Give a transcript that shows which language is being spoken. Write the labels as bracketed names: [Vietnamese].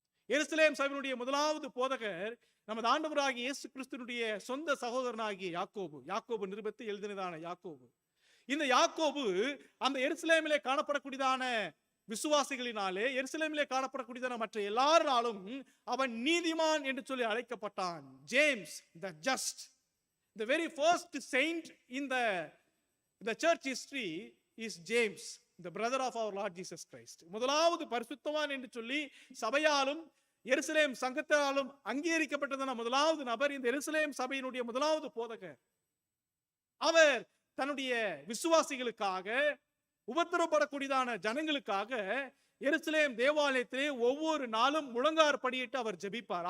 [Tamil] எருசலேம் சபையினுடைய முதலாவது போதகர் நமது ஆண்டவராகிய இயேசு கிறிஸ்துவினுடைய சொந்த சகோதரனாகிய யாக்கோபு நிருபத்தை எழுதினதான யாக்கோபு. இந்த யாக்கோபு அந்த எருசலேமிலே காணப்படக்கூடியதான விசுவாசிகளினாலே, எருசலேமிலே காணப்படக்கூடியதான மற்ற எல்லாராலும் அவன் நீதிமான் என்று சொல்லி அழைக்கப்பட்டான். [English] James the just, the very first saint in the church history is James, the brother of our Lord Jesus Christ. [Tamil] முதலாவது பரிசுத்தவான் என்று சொல்லி சபையாலும் எருசலேம் சங்கத்தாலும் அங்கீகரிக்கப்பட்டதான முதலாவது நபர் இந்த எருசலேம் சபையினுடைய முதலாவது போதகர். அவர் தன்னுடைய விசுவாசிகளுக்காக, உபத்திரப்படக்கூடியதான ஜனங்களுக்காக எருசலேம் தேவாலயத்திலே ஒவ்வொரு நாளும் முழங்கார் படியிட்டு அவர் ஜெபிப்பார்.